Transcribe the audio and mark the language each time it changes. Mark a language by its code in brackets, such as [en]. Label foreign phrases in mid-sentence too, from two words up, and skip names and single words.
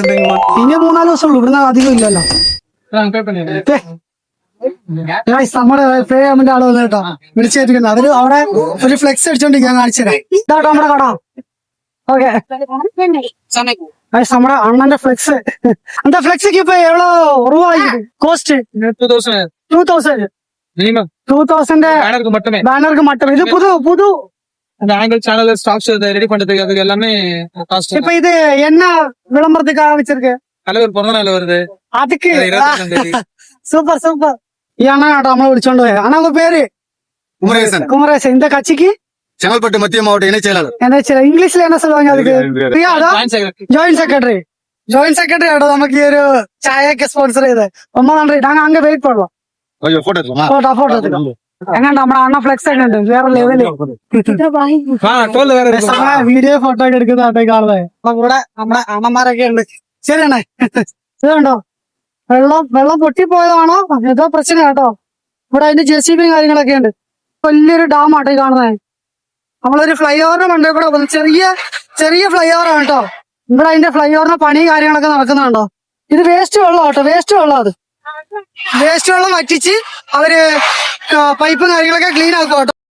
[ml] ഇനി 3-4 ദിവസം ഉള്ളൂ ഇവിടുന്ന് അധികം ഇല്ലല്ലോ Guys, നമ്മുടെ പേയ്മെന്റ് ആള് വന്നു കേട്ടോ വിളിച്ചേറ്റിരിക്കുന്നത് അവര് അവിടെ ഒരു ഫ്ലെക്സ് അടിച്ചോണ്ട് ഞാൻ കാണിച്ചു തരാം ഇതാട്ടോ നമ്മുടെ കട ഓക്കെ നമ്മുടെ അണ്ണന്റെ ഫ്ലെക്സ് [ta] அந்த ஃபிளெக்ஸுக்கு இப்ப எவ்வளவு ரூபாய் கோஸ்ட் 2000 பேனருக்கு மட்டுமே பேனருக்கு மட்டும் இது புது அந்த ஆங்கிள் சேனல் ஸ்டாக்ஸ் ரெடி பண்றதுக்கு அதுக்கு எல்லாமே காஸ்ட் இப்ப இது என்ன விளம்பரத்துக்காக வச்சிருக்கு தலைவர் பிறந்த நாள் வருது அதுக்கு 22ஆம் தேதி [ml] சூப்பர் சூப்பர் ഈ അണ്ണ കേട്ടോ നമ്മളെ വിളിച്ചോണ്ട് പോയത് അണ്ണ ഉங்க പേര് [ta] குமரேசன் இந்த கட்சிக்கு செங்கல்பட்டு மத்திய மாவட்ட இணைச் செயலாளர் [ml] என்ன ഇംഗ്ലീഷിൽ [ta] என்ன சொல்லுவாங்க அதுக்கு பிரியா [ml] അതാ [en] Joint Secretary [ml] ആട്ടോ നമുക്ക് ഈ ഒരു ചായയൊക്കെ സ്പോൺസർ ചെയ്ത് ரொம்ப നന്ദി [ta] நாங்க அங்க வெயிட் பண்ணுவோம் கொஞ்சம் போட்டோ எடுக்கலாமா [ml] ഫോട്ടോ എടുക്കാം എങ്ങാണ്ട് നമ്മുടെ അണ്ണ ഫ്ലെക്സ് ഒക്കെ ഉണ്ട് വേറെ ലെവല് [ta] டோல் வேற இருக்கு [ml] വീഡിയോ ഫോട്ടോ ഒക്കെ എടുക്കുന്ന ആട്ടെ കാണുന്നത് അപ്പൊ ഇവിടെ നമ്മുടെ അണ്ണന്മാരൊക്കെ ഉണ്ട് ശരിയാണേ ഇതുണ്ടോ വെള്ളം പൊട്ടിപ്പോയതാണോ ഏതോ പ്രശ്നം കേട്ടോ ഇവിടെ അതിന്റെ JCB കാര്യങ്ങളൊക്കെ ഉണ്ട് വലിയൊരു ഡാം ആട്ടോ ഈ കാണുന്നത് നമ്മളൊരു ഫ്ലൈ ഓവറിന് ഉണ്ട് ഇവിടെ ചെറിയ ഫ്ലൈ ഓവർ ആണ് കേട്ടോ ഇവിടെ അതിന്റെ ഫ്ലൈ ഓവറിന് പണി കാര്യങ്ങളൊക്കെ നടക്കുന്നുണ്ടോ ഇത് വേസ്റ്റ് വെള്ളം കേട്ടോ വേസ്റ്റ് വെള്ളം അത് വേസ്റ്റ് വെള്ളം വറ്റിച്ച് അവര് പൈപ്പും കാര്യങ്ങളൊക്കെ ക്ലീൻ ആക്കും കേട്ടോ